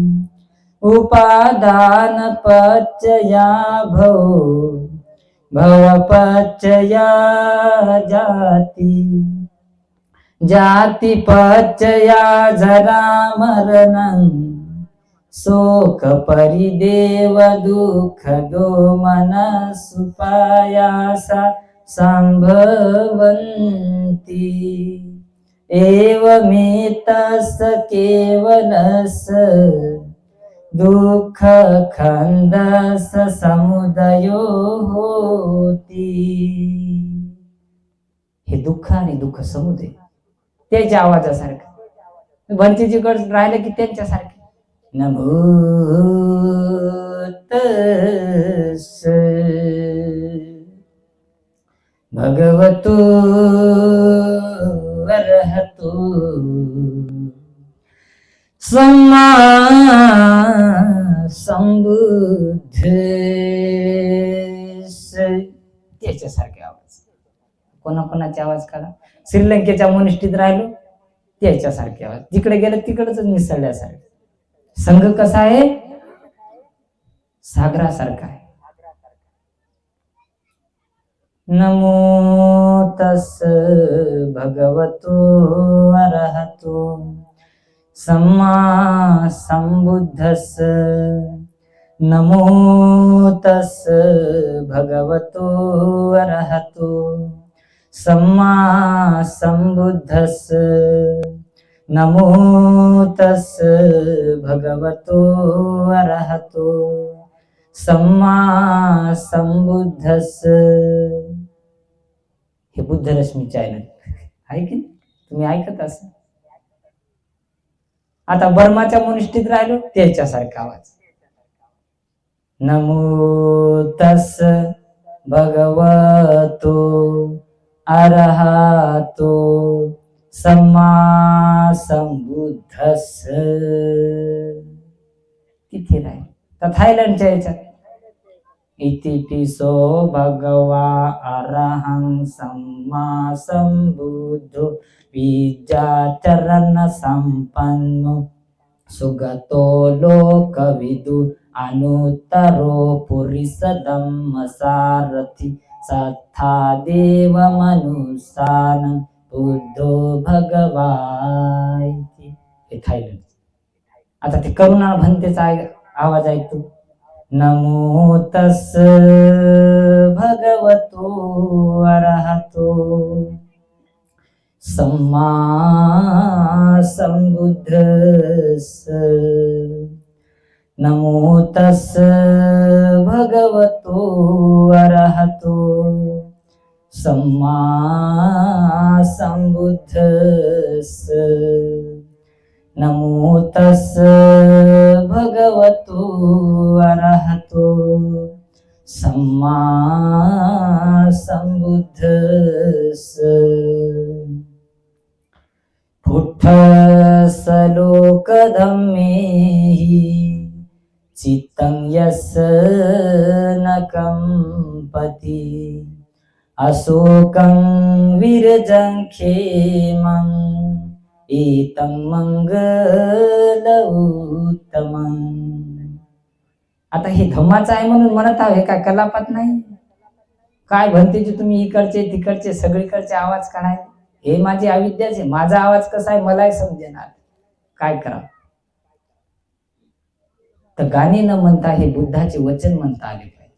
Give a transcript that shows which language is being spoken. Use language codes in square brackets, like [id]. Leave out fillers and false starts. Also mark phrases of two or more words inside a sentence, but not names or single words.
[pi] उपादानपचया भव, भवपचया जाति, जातिपचया जरामरणं, शोक परिदेव दुःख दोमन सुपायासा संभवन्ति. एवमेतस् केवलस् दुःख खंदस समुदयो होती. [mr] हे दुःख आणि दुःख समुदय त्याच्या आवाजासारखं. भंतेजीकडे राहिलं की त्यांच्यासारखे. [pi] नमो तस् भगवतो अरहतो सम्मा संबुद्धस्स. [mr] त्याच्यासारखे आवाज. कोणाकोणाचे आवाज काढा. श्रीलंकेच्या मोनिष्टीत राहिलो त्याच्यासारखे आवाज. जिकडे गेलं तिकडच मिसळल्यासारखे. संघ कसा आहे? सागरासारखा आहे. [pi] नमो तस् भगवतो अरहतो सम्मा संबुद्धस्स. नमो तस् भगवतो अरहतो सम्मा संबुद्धस्स. नमो तस् भगवतो अरहतो सम्मा संबुद्धस्स. [mr] हे बुद्ध रश्मी चॅनल आहे की तुम्ही ऐकत असाल. आता बर्माच्या मोनिष्टीत राहिलो त्याच्यासारखा आवाज. [pi] नमो तस् भगवतो अरहतो सम्मा संबुद्धस्स. [mr] तिथे राहील. तर थायलंडच्या याच्यात [pi] इति पिसो भगवा अरहं सम्मा संबुद्धो विद्याचरण संपन्नो सुगतो लोकविदु अनुत्तरो पुरिस धम्म सारथी सत्था देव मनुष्यान बुद्धो भगवान. [mr] हे थायलंड. आता ते करुणा भंतेचा आवाज ऐकतो. [pi] नमो तस् भगवतो अरहतो सम्मा संबुद्धस्स. नमो तस् भगवतो अरहतो सम्मा संबुद्धस्स नमो तस् भगवतो अरहतो सम्मा संबुद्धस्स पुट्ठसलोकधम्मेहि चित्तं यस्य न कंपति अशोकं विरजं क्षेमं एतं मंगलउत्तमं. [mr] आता हे धम्माचं आहे म्हणून म्हणत आहो, हे काय कलापात नाही. काय म्हणते जे तुम्ही इकडचे तिकडचे सगळीकडचे आवाज काढाय, हे माझी अविद्याच आहे. माझा आवाज कसा आहे मलाही समजेना, काय करा. तर गाणे न म्हणता हे बुद्धाचे वचन म्हणता आले पाहिजे.